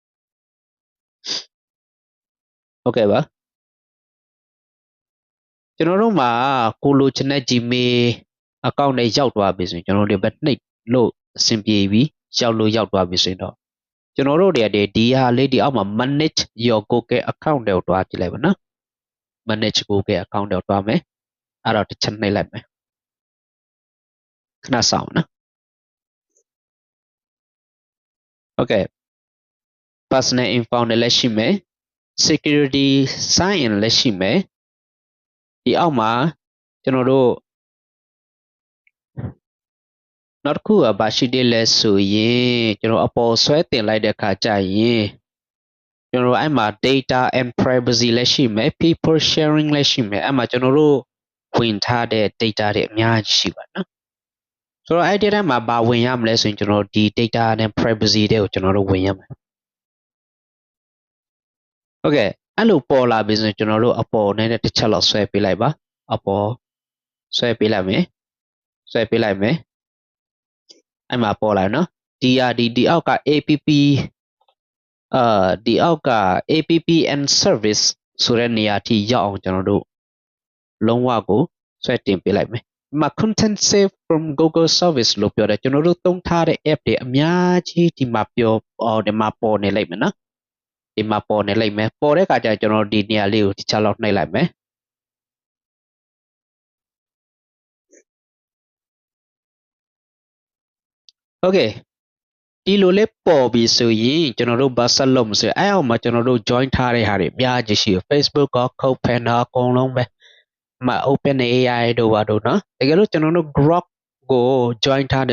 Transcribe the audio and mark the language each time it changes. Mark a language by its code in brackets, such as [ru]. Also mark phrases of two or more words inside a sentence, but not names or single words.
[my] ဟုတ်ကဲ့ပါကျွန်တော်တို့မှာကိုလိုချင်တဲ့ Gmail account နဲ့ရောက်သွားပြီဆိုရင်ကျွန်တော်တို့ပဲနှိပ်လို့အဆင်ပြေပြီရောက်သွားပြီဆိုရင်တော့ကျွန်တော်တို့တွေကဒီဟာလေးဒီအောက်မှာ [en] manage your Google account [my] တွေကိုတွားကြည့်လိုက်ပါနော် [en] manage Google account [my] တွေကိုတွားမယ်အဲ့တော့တစ်ချက်နှိပ်လိုက်မယ်ခဏစောင့်နော် ဟုတ်ကဲ့ [en] personal info [my] တွေလည်းရှိမယ် [en] security sign in [my] လည်းရှိမယ်ဒီအောက်မှာကျွန်တော်တို့ နောက်တစ်ခုကဘာရှိသေးလဲဆိုရင်ကျွန်တော်အပေါ်ဆွဲတင်လိုက်တဲ့အခါကျရင်ကျွန်တော်တို့အဲ့မှာ [en] data and privacy [my] လည်းရှိမယ် [en] people sharing [my] လည်းရှိမယ်အဲ့မှာကျွန်တော်တို့ဝင်ထားတဲ့ data တွေအများကြီးရှိပါတယ်နော်ဆိုတော့အဲ့ဒီထဲမှာဘာဝင်ရမလဲဆိုရင်ကျွန်တော်ဒီ [en] data and privacy [my] တွေကိုကျွန်တော်တို့ဝင်ရမယ် ဟုတ်ကဲ့အဲ့လိုပေါ်လာပြီဆိုရင်ကျွန်တော်တို့အပေါ်နဲ့တစ်ချက်လောက်ဆွဲပေးလိုက်ပါအပေါ်ဆွဲပေးလိုက်မယ်အဲ့မှာပေါ်လာနော်ဒီအောက်က app ဒီအောက်က [en] app and service [my] ဆိုတဲ့နေရာထိရောက်အောင်ကျွန်တော်တို့လုံးဝကိုဆွဲတင်ပေးလိုက်မယ်ဒီမှာ [en] content save from Google service [my] လို့ပြောတယ်ကျွန်တော်တို့သုံးထားတဲ့ app တွေအများကြီးဒီမှာပေါ်နေလိမ့်မယ်နော်ဒီမှာပေါ်နေလိမ့်မယ်ပေါ်တဲ့အခါကျကျွန်တော်ဒီနေရာလေးကိုတစ်ချက်လောက်နှိပ်လိုက်မယ်Okay ဒီလိုလေးပေါ်ပြီဆိုရင်ကျွန်တော်တို့ဘာဆက်လုပ်မလဲအဲ့အောက်မှာကျွန်တော်တို့ join ထားတဲ့ဟာတွေအများကြီးရှိတယ် Facebook ကော Copilot အကုန်လုံးပဲမှာ OpenAI တို့ဘာတို့နော်တကယ်လို့ကျွန်တော်တို့ Grok ကို join